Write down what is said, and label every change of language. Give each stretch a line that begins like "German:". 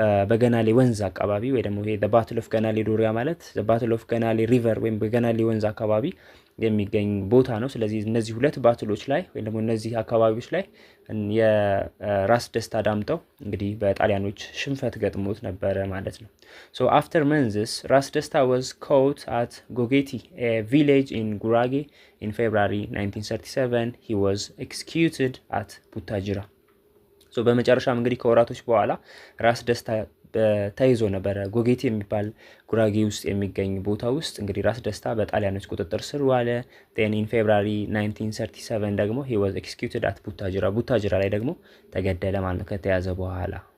Amharic: በገናሌ ወንዝ አካባቢ ወይ ደግሞ ይሄ
English: ባትል ኦፍ
Amharic: ገናሌ ዶሪያ ማለት ባትል ኦፍ ገናሌ ሪቨር ወይም በገናሌ ወንዝ አካባቢ የሚገኝ ቦታ ነው። ስለዚህ እነዚህ ሁለት ባትሎች ላይ ወይ ደግሞ እነዚህ አካባቢዎች ላይ የራስ ደስታ ዳምጠው እንግዲህ በጣሊያኖች ሽንፈት ገጥሞት ነበረ ማለት ነው።
English: ሶ አፍተር መንዝስ
Amharic: ራስ ደስታ
English: was caught at Gogeti, a village in Gurage, in February 1937. He was executed at Butajira.
Amharic: ሶ በመጨረሻም እንግዲህ ከወራቶች በኋላ ራስ ደስታ ተይዞ ነበረ። ጎጌቲ የሚባል ጉራጌ ውስጥ የሚገኝ ቦታ ውስጥ እንግዲህ ራስ ደስታ በጣሊያኖች ቁጥጥር ስር ዋለ።
English: then in February 1937
Amharic: ደግሞ
English: he was executed at
Amharic: ቡታጅራ ላይ ደግሞ ተገደለ ማለት ነው ከተያዘ በኋላ።